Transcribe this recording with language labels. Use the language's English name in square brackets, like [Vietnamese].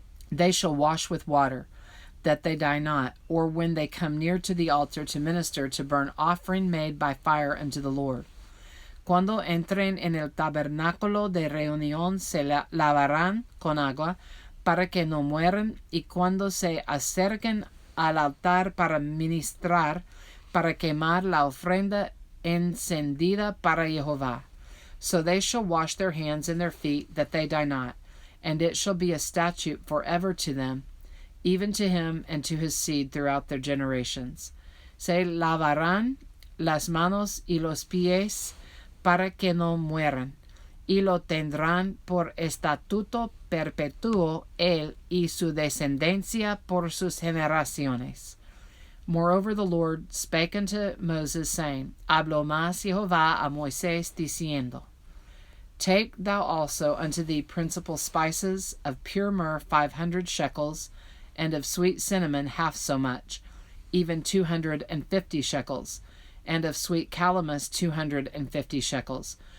[English] They shall wash with water, that they die not, or when they come near to the altar to minister to burnt offering made by fire unto the Lord. [Spanish] Cuando entren en el tabernáculo de reunión se lavarán con agua, para que no mueran, y cuando se acerquen al altar para ministrar, para quemar la ofrenda encendida para Jehová. [English] So they shall wash their hands and their feet, that they die not, and it shall be a statute forever to them, even to him and to his seed throughout their generations. [Spanish] Se lavarán las manos y los pies, para que no mueran, y lo tendrán por estatuto perpetuo él y su descendencia por sus generaciones. [English] Moreover, the Lord spake unto Moses, saying, [Spanish] Habló más Jehová a Moisés, diciendo, [English] Take thou also unto thee principal spices, of pure myrrh 500 shekels, and of sweet cinnamon half so much, even 250 shekels, and of sweet calamus 250 shekels.